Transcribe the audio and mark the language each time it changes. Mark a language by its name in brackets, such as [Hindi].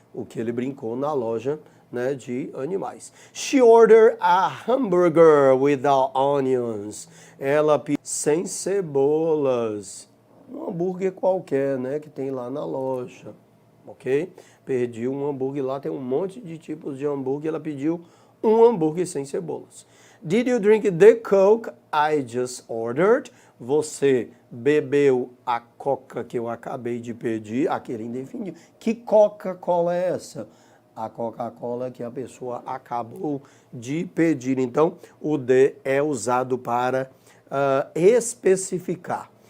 [Portuguese] O que ele brincou na loja, né, de animais. [English] She ordered a hamburger without onions. [Portuguese] Ela pediu sem cebolas. Um hambúrguer qualquer, né, que tem lá na loja, ok? Pediu um hambúrguer lá, tem um monte de tipos de hambúrguer, ela pediu um hambúrguer sem cebolas. [English] Did you drink the Coke I just ordered? [Portuguese] Você bebeu a Coca que eu acabei de pedir? Aquele indefinido. Que Coca-Cola é essa? A Coca-Cola que a pessoa acabou de pedir. Então, o the é usado para especificar.